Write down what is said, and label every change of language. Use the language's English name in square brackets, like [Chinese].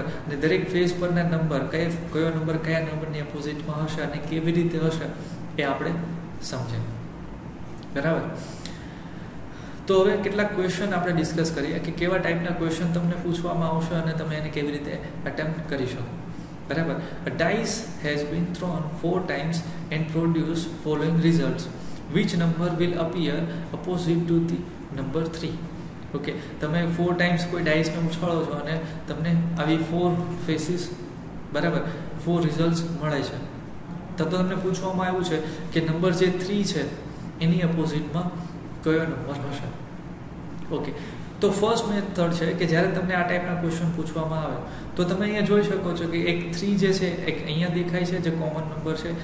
[Gujarati] અને દરેક ફેસ પરના નંબર કયો નંબર કયા નંબરની અપોઝિટમાં હશે અને કેવી રીતે હશે એ આપણે સમજાય. બરાબર. તો હવે કેટલાક ક્વેશ્ચન આપણે ડિસ્કસ કરીએ કે કેવા ટાઈપના ક્વેશ્ચન તમને પૂછવામાં આવશે અને તમે એને કેવી રીતે અટેમ્પ્ટ કરી શકો. બરાબર. [English] A dice has been thrown 4 times and produced following results. Which number will appear opposite to the number 3? [Gujarati] Okay, તમે 4 ટાઈમ્સ કોઈ ડાઇસને ઉછાળો છો અને તમને આવી 4 ફેસીસ, બરાબર, 4 રિઝલ્ટ્સ મળે છે. તો તમને પૂછવામાં આવ્યું છે કે નંબર જે 3 છે એની અપોઝિટમાં કયો નંબર હશે. ઓકે, તો ફર્સ્ટ મેથડ છે કે જ્યારે તમને આ ટાઈપના ક્વેશ્ચન પૂછવામાં આવે તો તમે અહીંયા જોઈ શકો છો કે એક 3 જે છે એક અહીંયા દેખાય છે, જે કોમન નંબર છે.